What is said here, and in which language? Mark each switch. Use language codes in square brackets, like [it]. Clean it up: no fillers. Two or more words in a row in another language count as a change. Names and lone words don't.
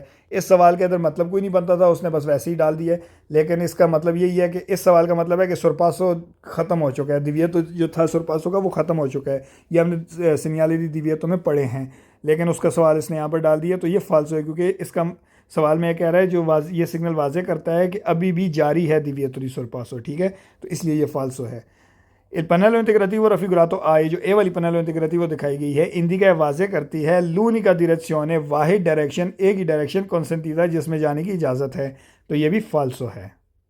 [hi] इस सवाल के अंदर मतलब कोई नहीं बनता था, उसने बस वैसे ही डाल दिया है, लेकिन इसका मतलब यही है कि इस सवाल का मतलब है कि सोरपासो ख़त्म हो चुका है, दिविएतो जो था सोरपासो का वो ख़त्म हो चुका है, ये हमने सिग्नल दी दिविएतो में पढ़े हैं, लेकिन उसका सवाल इसने यहाँ पर डाल दिया, तो ये फाल्सो है, क्योंकि इसका सवाल में कह रहा है जो ये सिग्नल वाजे करता है कि अभी भी जारी है [it] divieto di sorpasso, [hi] ठीक है, तो इसलिए ये फाल्सो है। [it] Il pannello integrativo raffigurato A, [hi] ये जो ए वाली [it] pannello integrativo [hi] दिखाई गई है, इंडिका वाजे करती है [it] l'unica direzione, [hi] वाहिद डायरेक्शन, एक ही डायरेक्शन consentita जिसमें जाने की इजाज़त है, तो ये भी फाल्सो है।